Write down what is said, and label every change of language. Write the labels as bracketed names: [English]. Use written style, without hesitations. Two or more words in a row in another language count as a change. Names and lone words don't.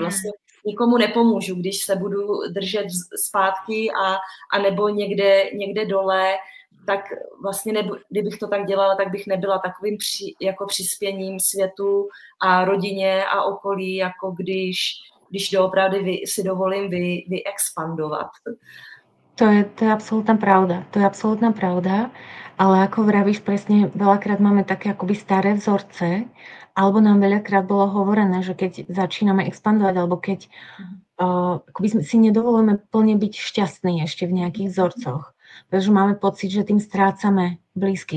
[Czech] Vlastně nikomu nepomůžu, když se budu držet zpátky a nebo někde dole, tak vlastně kdybych to tak dělala, tak bych nebyla takovým jako přispěním světu a rodině a okolí, jako když doopravdy si dovolím vyexpandovat. [Slovak] To je absolútna pravda. To je absolútna pravda, ale ako vravíš presne, veľakrát máme také akoby staré vzorce, alebo nám veľakrát bolo hovorené, že keď začíname expandovať, alebo keď akoby si nedovolujeme plne byť šťastní ešte v nejakých vzorcoch, pretože máme pocit, že tým strácame blízkych.